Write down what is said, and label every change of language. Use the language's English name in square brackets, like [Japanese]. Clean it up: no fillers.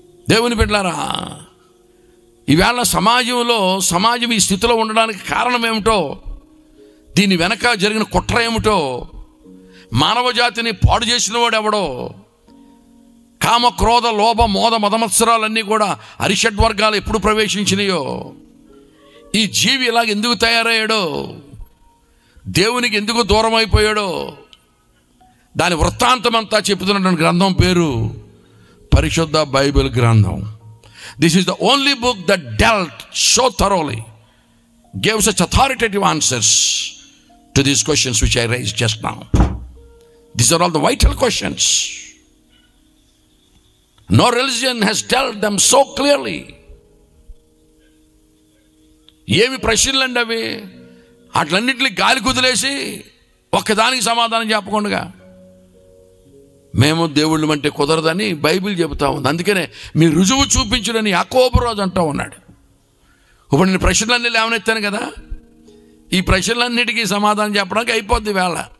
[Telugu] దేవుని బిడ్డలారా, ఈవేళ సమాజం ఈ స్థితిలో ఉండడానికి కారణం ఏమిటో, దీని వెనక జరిగిన కుట్ర ఏమిటో, మానవ జాతిని పాడు చేసిన వాడు ఎవడో, కామ క్రోధ లోభ మోద మదమత్సరాలన్నీ కూడా అరిషడ్వర్గాలు ఎప్పుడు ప్రవేశించినాయో, ఈ జీవి ఇలాగ ఎందుకు తయారయ్యాడో, దేవునికి ఎందుకు దూరం అయిపోయాడో, దాని వృత్తాంతం అంతా చెబుతున్నటువంటి గ్రంథం పేరు పరిశుద్ధ బైబిల్ గ్రంథం. [English] This is the only book that dealt so thoroughly, gave such authoritative answers to these questions which I raised just now. These are all the vital questions. No religion has dealt them so clearly. [Telugu] ఏమి ప్రశ్నలు అండి అవి? అట్లన్నింటినీ గాలి కుదిలేసి ఒక్కదానికి సమాధానం చెప్పకుండా మేము దేవుళ్ళు అంటే కుదరదని బైబిల్ చెబుతా ఉంది. అందుకనే మీ రుజువు చూపించుడని యాకోబు రాజు అంటూ ఉన్నాడు. ఇప్పుడు నేను ప్రశ్నలన్నీ లేవనెత్తాను కదా, ఈ ప్రశ్నలన్నిటికీ సమాధానం చెప్పడానికి అయిపోద్ది వేళ.